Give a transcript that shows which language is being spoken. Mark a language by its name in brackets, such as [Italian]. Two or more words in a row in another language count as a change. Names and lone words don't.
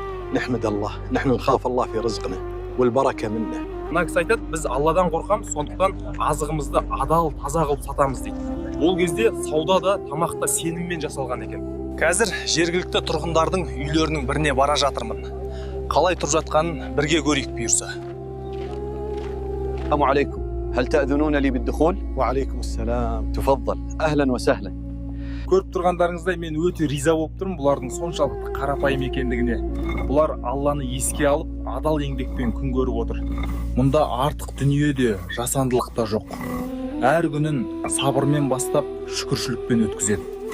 [Arabic] نحمد الله نحن نخاف الله في رزقنا والبركة منه. [Kazakh] Мына кісі айтады, біз Алладан қорқамыз, сондықтан азығымызды адал, таза қылып сатамыз дейді. Ол кезде сауда да, тамақ та сеніммен жасалған екен. Қазір жергілікті тұрғындардың үйлерінің біріне бара жатырмын. Қалай тұрып жатқанын бірге көрейік бұйырса. [Arabic] السلام عليكم، هل تأذنون لي بالدخول؟ وعليكم السلام، تفضل، أهلا وسهلا. [Kazakh] Көріп тұрғандарыңыздай мен өте риза болып тұрмын бұлардың соншалықты қарапайым екендігіне. Бұлар Алланы еске алып, адал еңбекпен күн көріп отыр. Мұнда артық дүние де, жасандылық та жоқ. Әр күнін сабырмен бастап, шүкіршілікпен өткізеді.